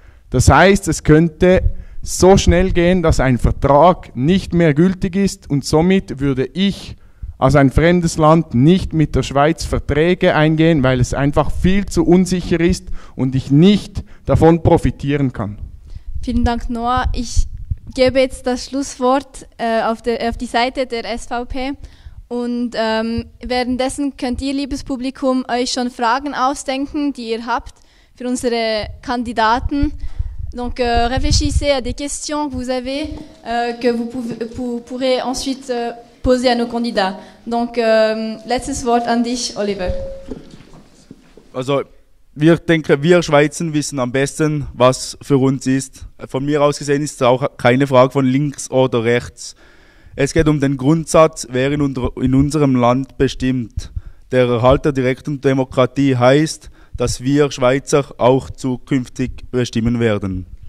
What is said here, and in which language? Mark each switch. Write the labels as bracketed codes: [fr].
[de] Das heißt, es könnte so schnell gehen, dass ein Vertrag nicht mehr gültig ist und somit würde ich als ein fremdes Land nicht mit der Schweiz Verträge eingehen, weil es einfach viel zu unsicher ist und ich nicht davon profitieren kann. Vielen Dank, Noah. Ich gebe jetzt das Schlusswort auf die Seite der SVP und währenddessen könnt ihr, liebes Publikum, euch schon Fragen ausdenken, die ihr habt für unsere Kandidaten. [fr] Donc réfléchissez à des questions que vous avez, que vous pourrez ensuite poser à nos candidats. [de] Donc, letztes Wort an dich, Oliver. Also, wir denken, wir Schweizer wissen am besten, was für uns ist. Von mir aus gesehen ist es auch keine Frage von links oder rechts. Es geht um den Grundsatz, wer in unserem Land bestimmt. Der Erhalt der direkten Demokratie heißt, dass wir Schweizer auch zukünftig bestimmen werden.